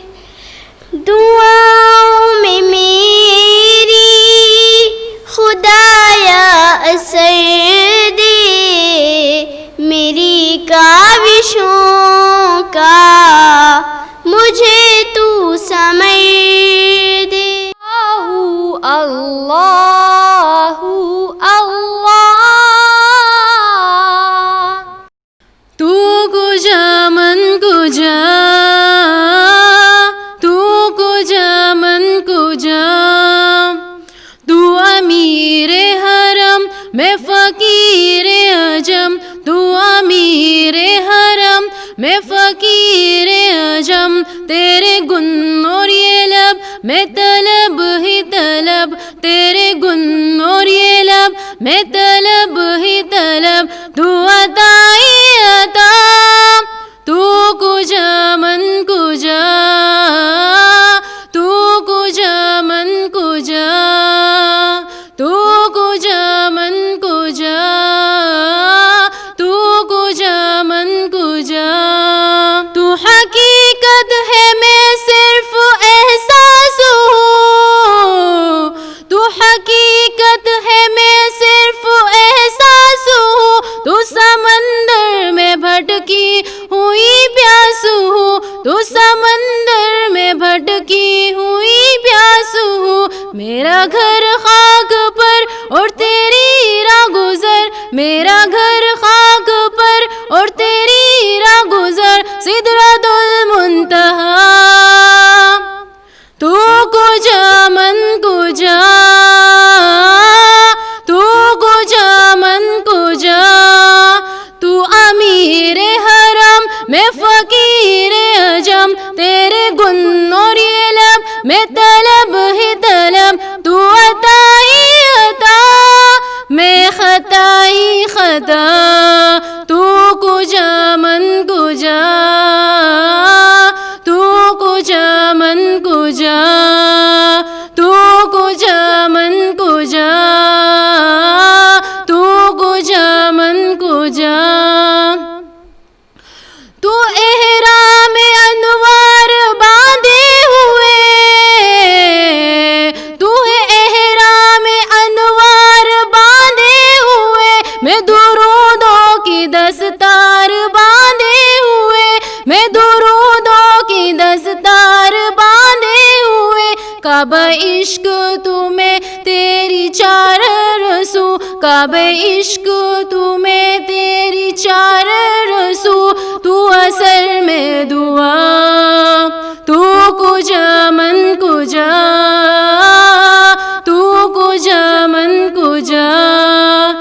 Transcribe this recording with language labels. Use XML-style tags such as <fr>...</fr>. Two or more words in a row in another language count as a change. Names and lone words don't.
<ur>دعاؤں میں میری خدایا اثر دے میری کاوشوں کا مجھے تو سمجھ دے. اللہ اللہ</ur> <fa>تو کجا من کجا</fa> <ur>تو کجا من کجا تو امیر حرم میں فقیر عجم تو امیر حرم میں فقیر عجم. تیرے گن اور یہ لب میں طلب ہی طلب تیرے گن اور یہ لب میں طلب ہی طلب. تو عطائی عطا</ur> <fa>تو کجا من کجا تو کجا من کجا تو کجا من کجا تو کجا من کجا.</fa> <ur>تو حقیقت ہے میں صرف احساس ہوں تو حقیقت ہے میں صرف احساس ہوں. تو سمندر میں بھٹکی ہوئی پیاس ہوں تو سمندر میں بھٹکی ہوئی پیاس ہوں. میرا گھر خاک پر اور تیری راہ گزر میرا گھر خاک پر اور تیری راہ گزر.</ur> <fa>سدرۃ المنتہا تو کجا من کجا تو کجا من کجا</fa> <ur>تو امیر حرم میں فقیر عجم. تیرے گن اور یہ لب میں طلب ہی طلب. تو عطائی عطا میں خطائی خطا.</ur> <fa>تو کجا من کجا تو کجا من کجا تو کجا من کجا تو کجا من کجا.</fa> <ur>تو احرام انوار باندھے ہوئے تو احرام انوار باندھے ہوئے میں درودوں کی دستار باندھے ہوئے میں درودوں کی دستار باندھے ہوئے. کعبہ عشق تمہیں تیری چار رسو کعبہ عشق تمہیں تیری چار رسو. تو اثر میں دعا</ur> <fa>تو کجا من کجا تو کجا من کجا</fa>